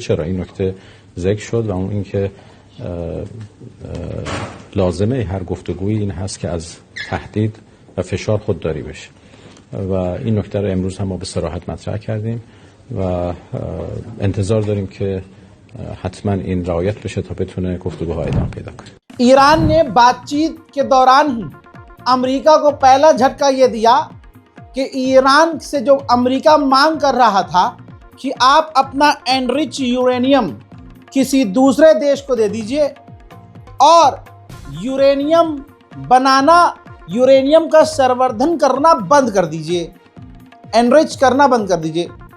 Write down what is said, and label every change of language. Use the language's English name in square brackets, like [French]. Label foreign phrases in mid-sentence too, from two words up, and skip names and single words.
[Persian] چرا این نکته ذکر شد و اون اینکه لازمه هر گفتگویی این هست که از تهدید و فشار خودداری بشه و این نکته رو امروز هم ما به صراحت مطرح کردیم و انتظار داریم که حتما این رعایت بشه تا بتونه گفتگوها ادامه پیدا کنه. [Hindi] ईरान ने बातचीत के दौरान ही अमेरिका को पहला झटका ये दिया कि ईरान से जो अमेरिका मांग कर रहा था कि आप अपना एनरिच यूरेनियम किसी दूसरे देश को दे दीजिए और यूरेनियम बनाना, यूरेनियम का संवर्धन करना बंद कर दीजिए, एनरिच करना बंद कर दीजिए।